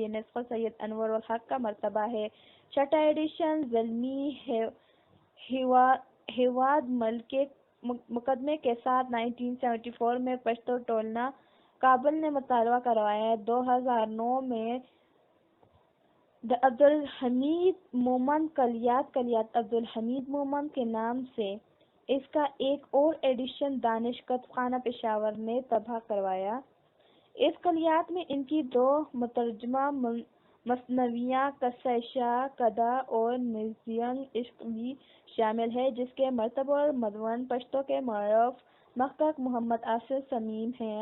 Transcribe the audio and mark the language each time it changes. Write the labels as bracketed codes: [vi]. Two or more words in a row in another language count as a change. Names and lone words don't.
[ur] یہ نسخہ سید انور الحق کا مرتبہ ہے۔ چھٹا ایڈیشن زلمی ہیواد مل کے مقدمے کے ساتھ 1974 میں پشتو ٹولنا کابل نے مطالعہ کروایا۔ 2009 میں عبدالحمید مومند کلیات عبدالحمید مومند کے نام سے اس کا ایک اور ایڈیشن دانش کتب خانہ پشاور نے طبع کروایا۔ اس کلیات میں ان کی 2 مترجمہ مثنویاں قصہ شاہ کدہ اور نزینگ عشق بھی شامل ہے، جس کے مرتب اور مدون پشتو کے معروف محقق محمد آصف صمیم ہیں۔